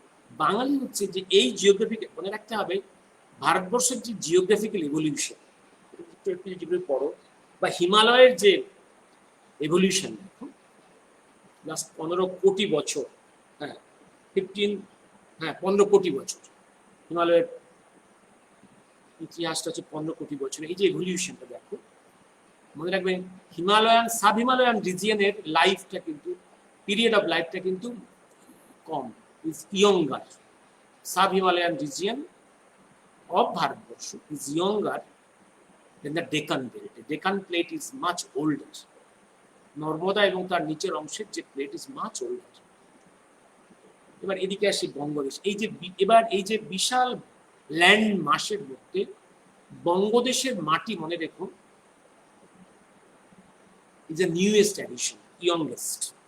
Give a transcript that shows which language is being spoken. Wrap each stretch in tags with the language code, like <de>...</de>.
<bn>বাঙালি হচ্ছে যে এই জিওগ্রাফিকে মনে রাখতে হবে, ভারতবর্ষের যে জিওগ্রাফিক্যাল এভলিউশন যেগুলো পড়ো, বা হিমালয়ের যে এভলিউশন, দেখো লাস্ট 15 কোটি বছর, হ্যাঁ 15 কোটি বছর হিমালয়ের ইতিহাসটা হচ্ছে 15 কোটি বছর। এই যে এভলিউশনটা দেখো, মনে রাখবেন হিমালয়ান, সাব হিমালয়ান রিজিয়নের লাইফটা কিন্তু, পিরিয়ড অফ লাইফটা কিন্তু কম,</bn> <en>Is younger. Sub Himalayan region of Bharatvarsh is younger than the Deccan Belt. The Deccan Plate is much older.</en> <bn>Narmada এবং তার নিচের অংশের যে প্লেট</bn> <en>Is much older.</en> <bn>এবার এদিকে আসি বঙ্গদেশ। এবার এই যে বিশাল ল্যান্ড মাসের মধ্যে বঙ্গদেশের মাটি, মনে রেখো,</bn> <en>Is a newest addition, youngest.</en>